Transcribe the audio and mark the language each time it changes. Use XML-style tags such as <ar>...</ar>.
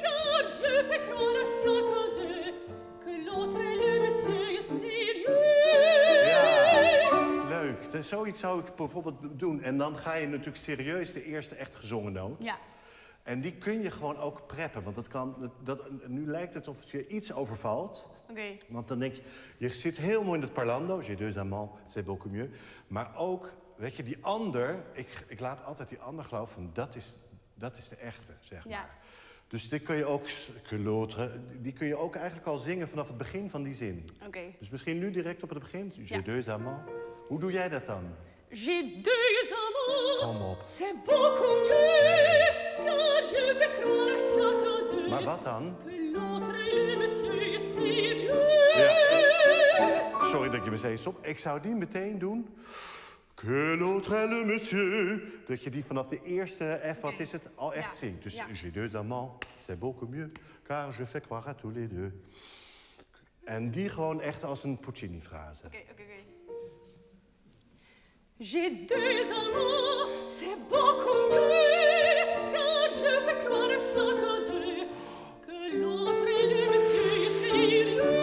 <fr>Car je fais croire à chacun d'eux que l'autre est le monsieur sérieux.</fr> <nl>Ja, leuk. Dus zoiets zou ik bijvoorbeeld doen. En dan ga je natuurlijk serieus de eerste echt gezongen noot. Ja. En die kun je gewoon ook preppen. Want dat kan, nu lijkt het alsof je iets overvalt. Oké. Want dan denk je, je zit heel mooi in het parlando.</nl> <fr>J'ai deux amants, c'est beaucoup mieux.</fr> <nl>Maar ook, weet je, die ander... Ik laat altijd die ander geloven van dat is de echte, zeg maar. Ja. Dus die kun je ook,</nl> <fr>que l'autre,</fr> <nl>die kun je ook eigenlijk al zingen vanaf het begin van die zin. Oké. Dus misschien nu direct op het begin.</nl> <fr>J'ai</fr> <nl>Ja.</nl> <fr>deux amants.</fr> <nl>Hoe doe jij dat dan?</nl> <fr>J'ai deux amants,</fr> <nl>Kom op.</nl> <fr>c'est beaucoup mieux. Car je fais croire à chacun d'eux</fr> <nl>Maar wat dan?</nl> <fr>que l'autre est le monsieur sérieux.</fr> <nl>Ja. Sorry dat ik je meteen stop. Ik zou die meteen doen.</nl> <fr>Que l'autre est le monsieur.</fr> <nl>Dat je die vanaf de eerste F, wat is het, al echt Ja. zingt. Dus Ja.</nl> <fr>j'ai deux amants, c'est beaucoup mieux. Car je fais croire à tous les deux.</fr> <nl>En die gewoon echt als een Puccini-frase. Oké.</nl> <fr>J'ai deux amants, c'est beaucoup mieux. Car je fais croire à chacun d'eux que l'autre est le monsieur sérieux.</fr>